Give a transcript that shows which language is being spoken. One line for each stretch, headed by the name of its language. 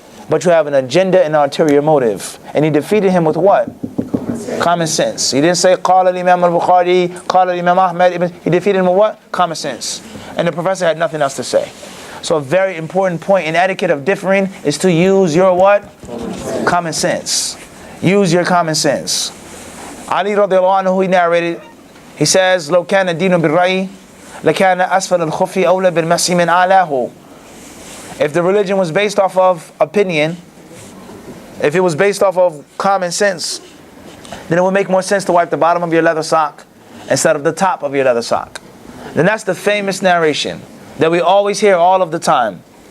English: But you have an agenda and ulterior motive. And he defeated him with what? Common sense. He didn't say,
Arabic: Qala al-Imam al-Bukhari, Qala al-Imam Ahmad.
English: He defeated him with what? Common sense. And the professor had nothing else to say. So a very important point in etiquette of differing is to use your what? Common sense. Use your common sense.
Arabic: Ali radiallahu anhu,
English: he narrated, he says,
Arabic: لو كان الدين بالرأي لكان أسفل الخف أولى بالمسح من أعلاه.
English: If the religion was based off of opinion, if it was based off of common sense, then it would make more sense to wipe the bottom of your leather sock instead of the top of your leather sock. Then that's the famous narration that we always hear all of the time.